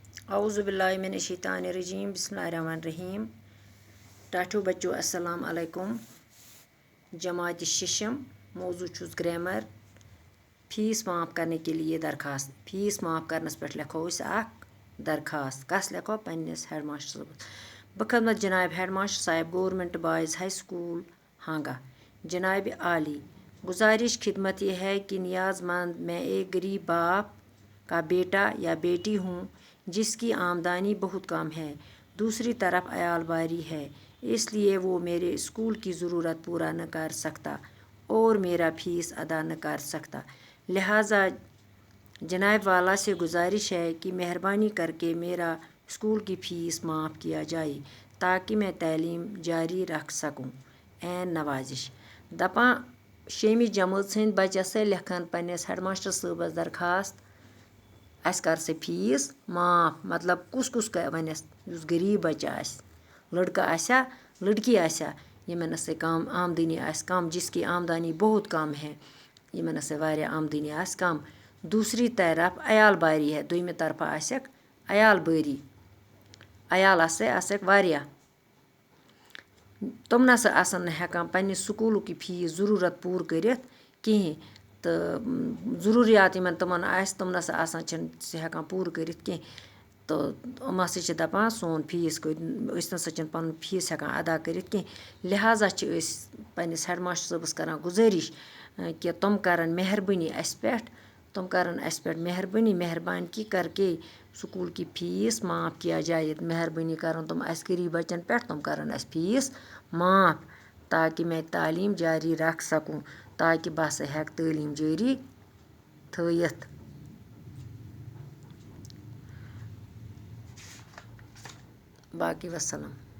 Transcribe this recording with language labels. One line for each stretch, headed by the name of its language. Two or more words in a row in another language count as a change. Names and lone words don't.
Arabic: اعوذ باللہ من الشیطان الرجیم بسم اللہ الرحمن الرحیم.
Kashmiri: ٹاٹھو بچو
Arabic: السلام علیکم.
Kashmiri: جماعت ششم موضوع چھُس گرامر.
Urdu: فیس معاف کرنے کے لیے درخواست.
Kashmiri: فیس معاف کرنس پہ لکھو اس اخ درخواست. کس لکھو پنس ہیڈ ماسٹر صٲبس.
Urdu: بخدمت جناب ہیڈ ماسٹر صاحب گورنمنٹ بوائز ہائی اسکول ہانگا. جناب عالی گزارش خدمت یہ ہے کہ نیاز مند میں ایک غریب باپ کا بیٹا یا بیٹی ہوں جس کی آمدنی بہت کم ہے. دوسری طرف عیال باری ہے، اس لیے وہ میرے اسکول کی ضرورت پورا نہ کر سکتا اور میرا فیس ادا نہ کر سکتا. لہٰذا جناب والا سے گزارش ہے کہ مہربانی کر کے میرا اسکول کی فیس معاف کیا جائے تاکہ میں تعلیم جاری رکھ سکوں. عین نوازش.
Kashmiri: دپاں شیمی جمٲژ ہٕنٛدۍ بچس سے لکھان پنس ہیڈ ماسٹر صٲبس درخواست اس کر سے فیس معاف. مطلب کس ونس یس غریب بچہ آسہِ، لڑکہ آسیا لڑکی آسیا یمن سے کم آمدنی آسہِ کم،
Urdu: جس کی آمدنی بہت کم ہے،
Kashmiri: یمن سے واریاہ آمدنی آسہِ کم.
Urdu: دوسری طرف عیال باری ہے،
Kashmiri: دویمہِ طرفہٕ آسٮ۪کھ عیال بٲری، عیال آسٮ۪کھ واریاہ، تِم نسا آسن نہٕ ہٮ۪کان پنٛنہِ سکوٗلُک یہِ فیٖس ضروٗرت پوٗرٕ کٔرِتھ کِہیٖنۍ تہٕ ضروٗریات یِمن تِمن آسہِ تِم نسا آسان چھِنہٕ سُہ ہٮ۪کان پوٗرٕ کٔرِتھ کینٛہہ تہٕ یِم ہسا چھِ دپان سون فیٖس أسۍ نسا چھِنہٕ پنُن فیٖس ہٮ۪کان ادا کٔرِتھ کینٛہہ. لہٰذا چھِ أسۍ پننس ہیڈ ماسٹر صٲبس کران گُزٲرِش کہ تِم کرن مہربٲنی اسہِ پٮ۪ٹھ، تِم کرن اسہِ پٮ۪ٹھ
Urdu: مہربانی کر کے سکول کی فیس معاف کیا جائے.
Kashmiri: مہربٲنی کرن تِم اسہِ غریٖب بچن پٮ۪ٹھ، تِم کرن اسہِ فیس معاف
Urdu: تاکہ میں تعلیم جاری رکھ سکوں،
Kashmiri: تاکہ بہٕ ہسا ہٮ۪کہٕ تعلیٖم جٲری تھٲیِتھ.
Urdu: باقی وسلام.